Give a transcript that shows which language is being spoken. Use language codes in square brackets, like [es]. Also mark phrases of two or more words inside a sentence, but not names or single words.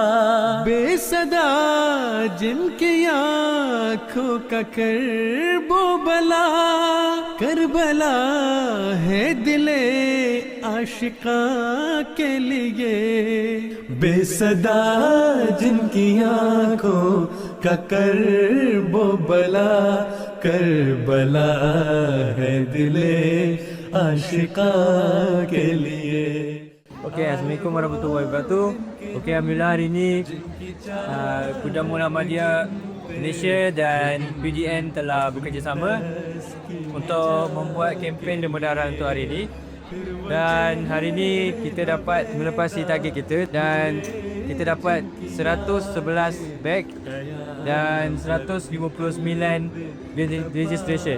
[ur] بے صدا جن کی آنکھوں کا کرب و بلا کربلا ہے دل عاشقاں کے لیے. بے صدا جن کی آنکھوں کا کرب و بلا کربلا ہے دل عاشقاں کے لیے. [ms] Okey, [ar] السلام عليكم ورحمة الله وبركاته. [ms] Okey, alhamdulillah hari ini Kuda Muhammadiyah Malaysia dan PDN telah bekerjasama untuk membuat kempen Demo Darah untuk hari ini. Dan hari ini kita dapat melepasi target kita dan kita dapat 111 beg dan 159 registration.